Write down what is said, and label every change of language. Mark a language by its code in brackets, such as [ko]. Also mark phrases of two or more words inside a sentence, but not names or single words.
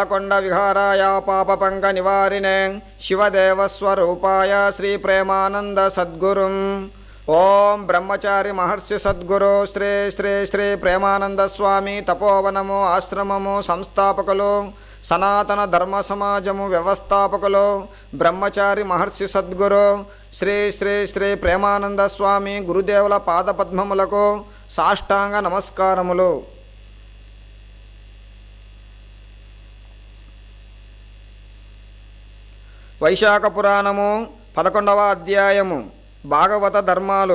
[sa] नीलकंठ विहाराय पापपंक निवारिणे शिवदेवस्वरूपाय श्री प्रेमानंद सद्गुरुं [te] ओं ब्रह्मचारी महर्षि सद्गुरु श्री श्री श्री प्रेमानंद स्वामी తపోవనము ఆశ్రమము సంస్థాపకులు సనాతన ధర్మ సమాజము వ్యవస్థాపకులు బ్రహ్మచారి మహర్షి సద్గురు శ్రీ శ్రీ శ్రీ ప్రేమానంద స్వామి గురుదేవుల పాదపద్మములకు సాష్టాంగ నమస్కారములు. వైశాఖ పురాణము 11వ అధ్యాయము భాగవత ధర్మాలు.